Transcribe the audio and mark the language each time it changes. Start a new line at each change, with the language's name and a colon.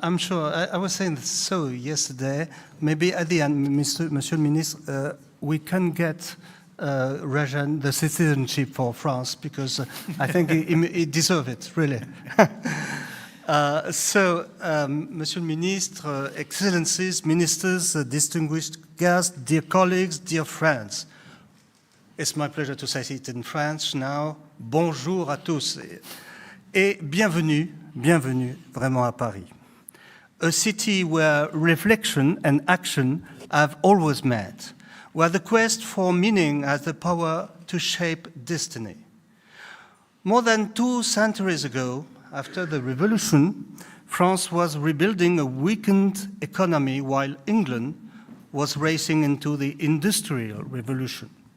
English: I'm sure, I was saying so yesterday, maybe at the end,
French: Monsieur le Ministre,
English: we can get Rajan the citizenship for France, because I think he deserves it, really.
French: Monsieur le Ministre,
English: Excellencies, Ministers, distinguished guests, dear colleagues, dear friends, it's my pleasure to say it in French now.
French: Bonjour à tous et bienvenue. Bienvenue vraiment à Paris,
English: a city where reflection and action have always met, where the quest for meaning has the power to shape destiny. More than 2 centuries ago, after the revolution, France was rebuilding a weakened economy while England was racing into the industrial revolution.